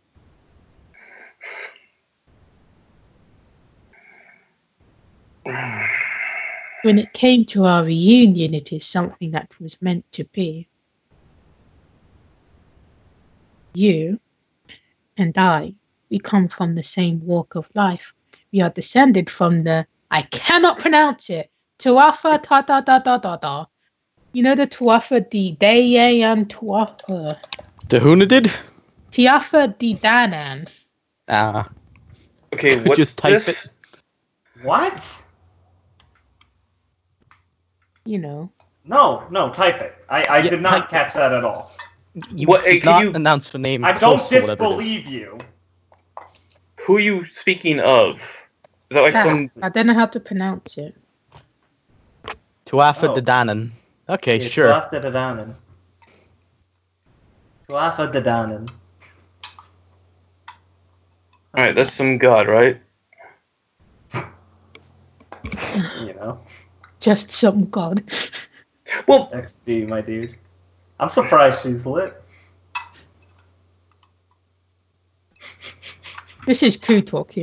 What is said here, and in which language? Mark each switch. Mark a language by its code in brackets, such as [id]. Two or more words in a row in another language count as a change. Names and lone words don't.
[en] When it came to our reunion, it is something that was meant to be. You and I, we come from the same walk of life. We are descended from the, I cannot pronounce it, Tuatha ta ta ta ta ta ta. You know the Tuatha de Danann Tuatha. The Hunadid? Tuatha de Danann. Okay, what's just type this? it. What? You know. No, type it. I did not catch that at all. You did not announce the name. I don't disbelieve you. Who are you speaking of? Is that like some... I don't know how to pronounce it. Tuatha de Danann. Okay, yeah, sure. Tuatha de Danann. Tuatha de Danann. Alright, that's some god, right? You know. Just some god. Well, XD, my dude. I'm surprised she's lit. This is crew talking.